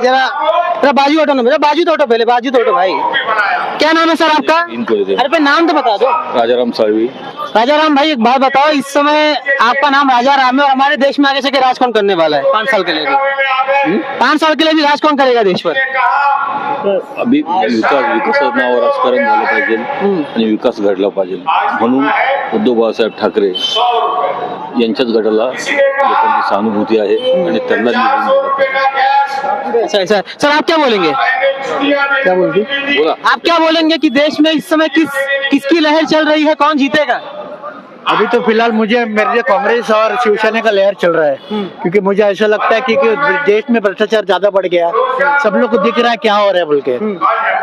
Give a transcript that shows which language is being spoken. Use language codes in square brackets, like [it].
[hi] जरा बाजू हटो ना, मेरा बाजू तो हटो, पहले बाजू तो हटो भाई। क्या नाम है सर आपका? अरे पे नाम तो बता दो। राजाराम सालवी। राजाराम भाई, एक बात बताओ, इस समय आपका नाम राजाराम है और हमारे देश में आगे से राज कौन करने वाला है 5 साल के लिए? 5 साल के लिए भी राज कौन करेगा देश पर? [mr] अभी विकासावर राजकारण झालं पाहिजे आणि विकास घडला पाहिजे म्हणून उद्धव बाळासाहेब ठाकरे यांच्याच गटाला लोकांची सहानुभूती आहे आणि त्यांना निवडून द्यायला पाहिजे. [hi] अच्छा अच्छा सर, आप क्या बोलेंगे? क्या बोलती? आप क्या बोलेंगे कि देश में इस समय किसकी लहर चल रही है, कौन जीतेगा? अभी तो फिलहाल मुझे मेरे लिए कांग्रेस और शिवसेना का लहर चल रहा है, क्योंकि मुझे ऐसा लगता है कि देश में भ्रष्टाचार ज्यादा बढ़ गया, सब लोग को दिख रहा है क्या हो रहा है बोल के।